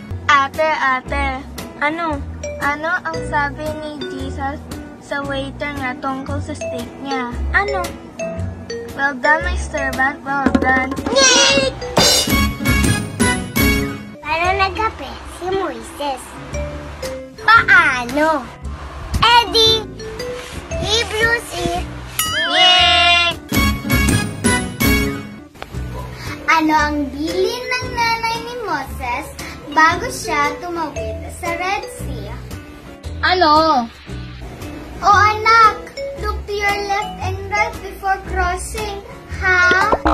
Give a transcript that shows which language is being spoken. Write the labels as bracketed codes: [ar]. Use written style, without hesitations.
[tl] Ate, ano ang sabi ni Jesus sa waiter nga tungkol sa steak niya? Ano? [en] Well done, my servant, well done. [tl] Paano nagkape si Moises? Paano? Di Hebrews 8. Ano ang bilin ng nanay ni Moses bago siya tumawid sa Red Sea? Ano? Anak, [en] look to your left and right before crossing, ha?